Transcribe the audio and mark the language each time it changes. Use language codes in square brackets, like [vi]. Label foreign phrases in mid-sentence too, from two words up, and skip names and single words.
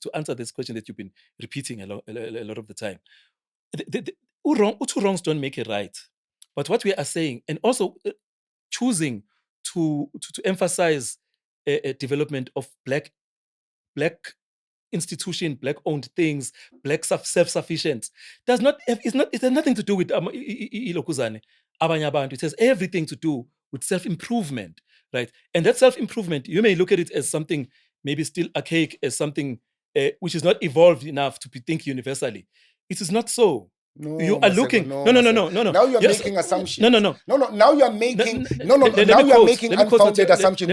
[en] To answer this question that you've been repeating a lot of the time, two wrongs don't make it right. But what we are saying, and also choosing to emphasize a development of black institution, black-owned things, black self-sufficient, it has nothing to do with [nd] ilokuzane, abanye abantu. [en] It has everything to do with self-improvement, right? And that self-improvement, you may look at it as something maybe still archaic, as something which is not evolved enough to think universally. It is not so. No, you are Maseko, looking. no. No. Now you're making assumptions. No. Now you're making unfounded assumptions.